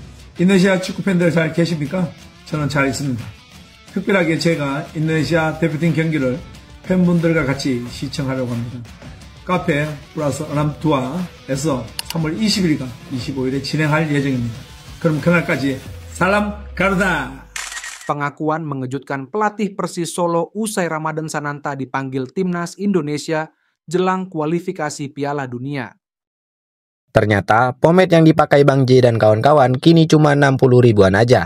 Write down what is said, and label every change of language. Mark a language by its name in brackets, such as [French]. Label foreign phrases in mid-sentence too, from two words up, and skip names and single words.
[Korean] 인도네시아 축구 팬들 잘 계십니까? 저는 잘 있습니다. 특별하게 제가 인도네시아 대표팀 경기를 팬분들과 같이 시청하려고 합니다. 카페 플러스 아람투아에서 3월 20일과 25일에 진행할 예정입니다. 그럼 그날까지 [Indonesian] salam Garuda. Pengakuan mengejutkan pelatih Persis Solo usai Ramadan Sananta dipanggil timnas Indonesia jelang kualifikasi Piala Dunia. Ternyata pomade yang dipakai Bang J dan kawan-kawan kini cuma 60 ribuan aja.